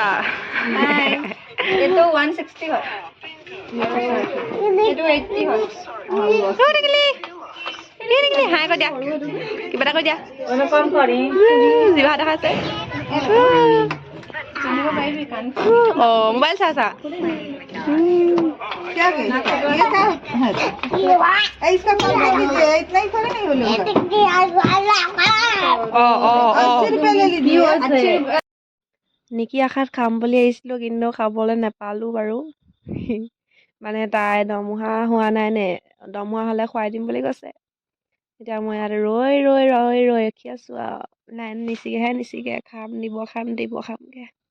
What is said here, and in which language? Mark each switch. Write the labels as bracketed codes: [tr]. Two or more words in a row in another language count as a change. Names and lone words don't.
[as] এইটো 160 হয়। এইটো 80 হয়। হাই কৈ দিয়া, কিবা এটা কৈ দিয়া। কম কৰি জিভা দেখাইছে। মোবাইল চাইছা? [hi] क्या ये क्या है? इसका कम कर दीजिए, इतना ही थोड़ी नहीं बोलूँगा। 80 रुपये ले लीजिए। [as] নিকি আশাত খাম বুলি আহিছিলোঁ কিন্তু খাবলৈ নাপালোঁ বাৰু। মানে তাই দৰমহা হোৱা নাই নে, দৰমহা হ'লে খুৱাই দিম বুলি কৈছে। এতিয়া মই ইয়াত ৰৈ ৰখি আছোঁ আৰু লাইন নিচিগেহে খামগৈ।